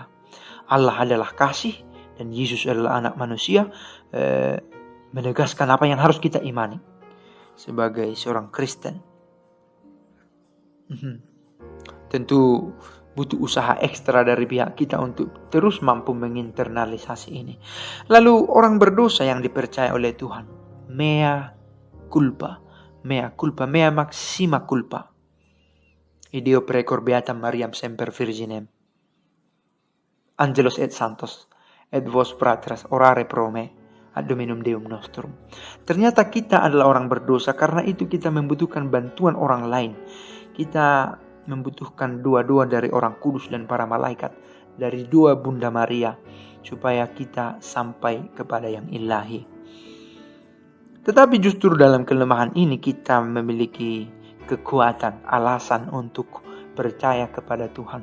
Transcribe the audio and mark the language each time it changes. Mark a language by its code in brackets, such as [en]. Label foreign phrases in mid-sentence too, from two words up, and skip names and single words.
[id] Allah adalah kasih dan Yesus adalah anak manusia, menegaskan apa yang harus kita imani sebagai seorang Kristen. Tentu butuh usaha ekstra dari pihak kita untuk terus mampu menginternalisasi ini. Lalu orang berdosa yang dipercaya oleh Tuhan, [la] mea culpa, mea maxima culpa. Ideo precor beatam Mariam semper virginem. Angelos et santos, et vos fratras orare pro me, ad Dominum Deum nostrum. [id] Ternyata kita adalah orang berdosa, karena itu kita membutuhkan bantuan orang lain. Kita membutuhkan doa-doa dari orang kudus dan para malaikat, dari doa Bunda Maria, supaya kita sampai kepada yang ilahi. Tetapi justru dalam kelemahan ini kita memiliki kekuatan, alasan untuk percaya kepada Tuhan.